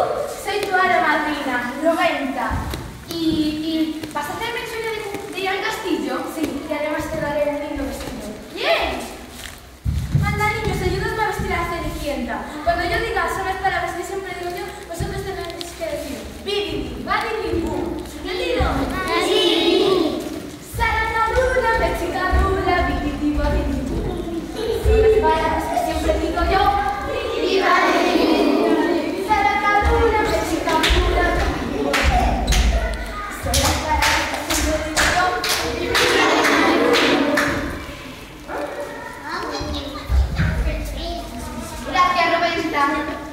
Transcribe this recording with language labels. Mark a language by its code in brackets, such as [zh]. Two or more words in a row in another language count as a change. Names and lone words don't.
[es] Soy tu hada madrina, Rowenta. ¿Y vas a hacerme el sueño de ir al castillo? Sí, y además te daré un lindo vestido. ¡Bien! Anda, niños, ayúdame a vestir a Cenicienta. Cuando yo diga son las palabras que siempre digo yo, vosotros tenéis que decir bididi, badidi, bum. ¿Entendido? Sí. Saracadura, mexicadura, bididi, badidi, bum. Son las palabras que siempre digo yo. Bididi, badidi, bum. Saracadura, mexicadura, bididi, bum. Son las palabras que siempre digo yo. Bididi, badidi, bum. Gracias, Rowenta.